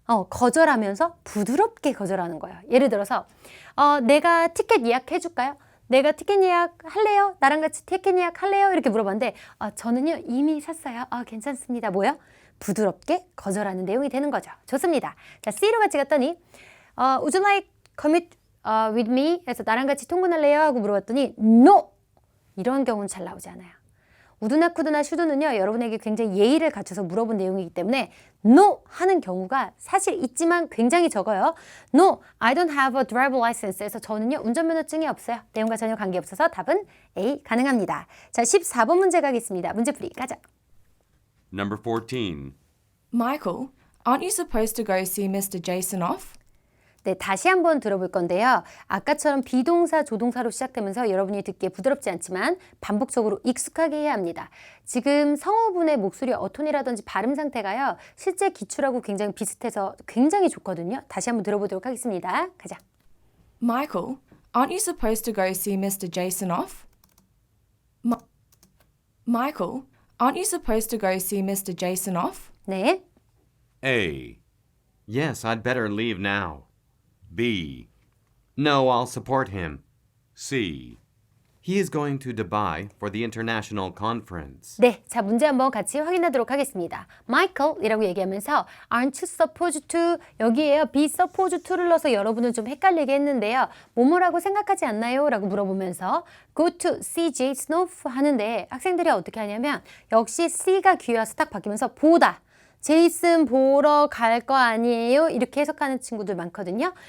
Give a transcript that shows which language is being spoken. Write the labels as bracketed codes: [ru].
[ko] 거절하면서 부드럽게 거절하는 거예요. 예를 들어서 내가 티켓 예약해 줄까요? 내가 티켓 예약 할래요? 나랑 같이 티켓 예약 할래요? 이렇게 물어봤는데 저는요 이미 샀어요. 괜찮습니다. 뭐야? 부드럽게 거절하는 내용이 되는 거죠. 좋습니다. 자, C로 같이 갔더니 [en] Would you like commute with me? [ko] 해서 나랑 같이 통근할래요? 하고 물어봤더니 No! 이런 경우는 잘 나오지 않아요. 우드나 쿠드나 슈드는요 여러분에게 굉장히 예의를 갖춰서 물어본 내용이기 때문에 No 하는 경우가 사실 있지만 굉장히 적어요. [en] No, I don't have a driver license [ko] 해서 저는요 운전면허증이 없어요. 내용과 전혀 관계없어서 답은 A 가능합니다. 자, 14번 문제 가겠습니다. 문제풀이 가자. [en] Number 14. Michael, aren't you supposed to go see Mr. Jason off? [ko] 네, 다시 한번 들어볼 건데요. 아까처럼 비동사, 조동사로 시작되면서 여러분이 듣기에 부드럽지 않지만 반복적으로 익숙하게 해야 합니다. 지금 성우분의 목소리 어톤이라든지 발음 상태가요. 실제 기출하고 굉장히 비슷해서 굉장히 좋거든요. 다시 한번 들어보도록 하겠습니다. 가자. [en] Michael, aren't you supposed to go see Mr. Jason off? Michael, aren't you supposed to go see Mr. Jason off? [ko] 네. [en] A. Yes, I'd better leave now. B. No, I'll support him. C. He is going to Dubai for the international conference. [ko] 네, 자 문제 한번 같이 확인하도록 하겠습니다. Michael이라고 얘기하면서 [en] aren't you supposed to [ko] 여기에요. [en] be supposed to [ko] 를 넣어서 여러분을 좀 헷갈리게 했는데요. 뭐뭐라고 생각하지 않나요? 라고 물어보면서 [en] go to see Jason off [ko] 하는데 학생들이 어떻게 하냐면 역시 C가 귀여워서 딱 바뀌면서 보다. 제이슨 보러 갈 거 아니에요? 이렇게 해석하는 친구들 많거든요.